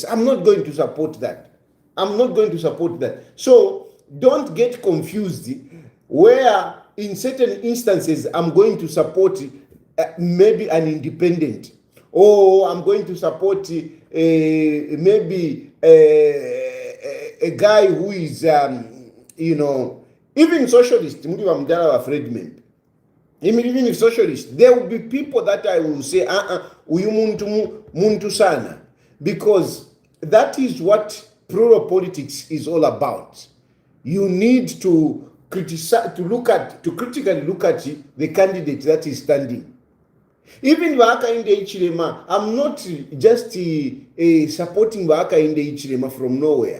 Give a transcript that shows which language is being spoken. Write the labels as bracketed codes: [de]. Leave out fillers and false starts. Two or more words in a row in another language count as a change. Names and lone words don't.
[en] I'm not going to support that. So don't get confused where in certain instances I'm going to support maybe an independent, or I'm going to support maybe a guy who is even socialist. Even if socialist, there will be people that I will say [bem] uyu muntu sana, [en] because that is what plural politics is all about. You need to criticize, to critically look at the candidate that is standing. Even Hakainde Hichilema, I'm not just supporting Hakainde Hichilema from nowhere.